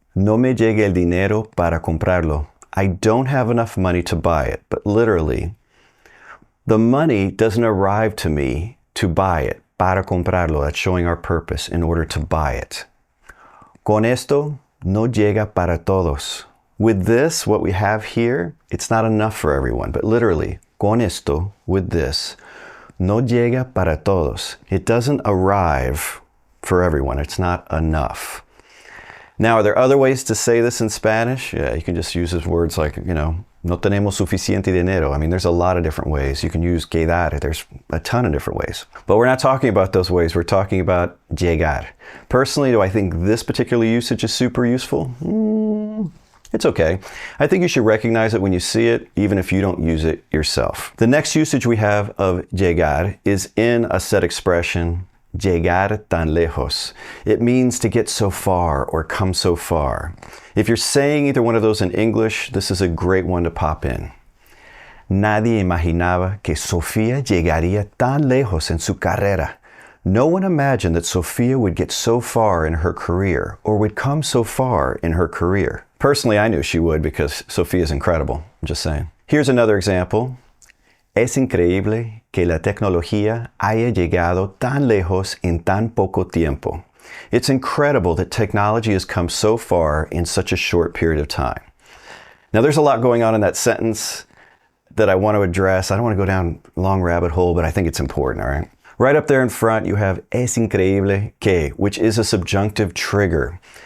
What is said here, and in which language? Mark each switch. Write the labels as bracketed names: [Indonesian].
[Spanish] No me llegue el dinero para comprarlo. [English] I don't have enough money to buy it, but literally, the money doesn't arrive to me to buy it. [Spanish] Para comprarlo, [English] that's showing our purpose in order to buy it. [Spanish] Con esto no llega para todos. [English] With this, what we have here, it's not enough for everyone, but literally, [Spanish] con esto, [English] with this, [Spanish] no llega para todos. [English] It doesn't arrive for everyone. It's not enough. Now, are there other ways to say this in Spanish? Yeah, you can just use those words like, [Spanish] no tenemos suficiente dinero. [English] I mean, there's a lot of different ways. You can use quedar. There's a ton of different ways. But we're not talking about those ways. We're talking about llegar. Personally, do I think this particular usage is super useful? It's okay. I think you should recognize it when you see it, even if you don't use it yourself. The next usage we have of llegar is in a set expression, llegar tan lejos. It means to get so far or come so far. If you're saying either one of those in English, this is a great one to pop in. [Spanish] Nadie imaginaba que Sofía llegaría tan lejos en su carrera. [English] No one imagined that Sofía would get so far in her career or would come so far in her career. Personally, I knew she would because Sofía is incredible. I'm just saying. Here's another example. [Spanish] Es increíble que la tecnología haya llegado tan lejos en tan poco tiempo. [English] It's incredible that technology has come so far in such a short period of time. Now, there's a lot going on in that sentence that I want to address. I don't want to go down a long rabbit hole, but I think it's important, all right? Right up there in front, you have [Spanish] es increíble que, [English] which is a subjunctive trigger.